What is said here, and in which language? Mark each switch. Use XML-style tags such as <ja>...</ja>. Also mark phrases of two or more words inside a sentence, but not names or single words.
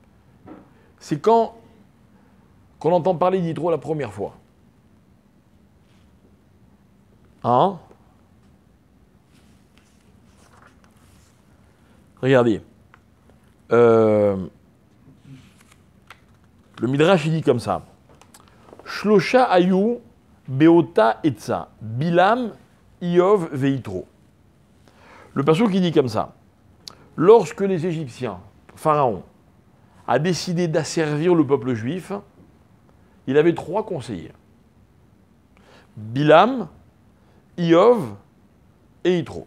<fr>C'est quand qu'on entend parler d'Yitro la première fois. Hein? Regardez. Le Midrash, il dit comme ça.</fr> <he>שלושה היו באותה עצה. Bilam, Iov, veitro.</he> <fr>Le passage qui dit comme ça. Lorsque les Égyptiens, Pharaon, a décidé d'asservir le peuple juif, il avait 3 conseillers. Bilam, Iov et Yitro.</fr>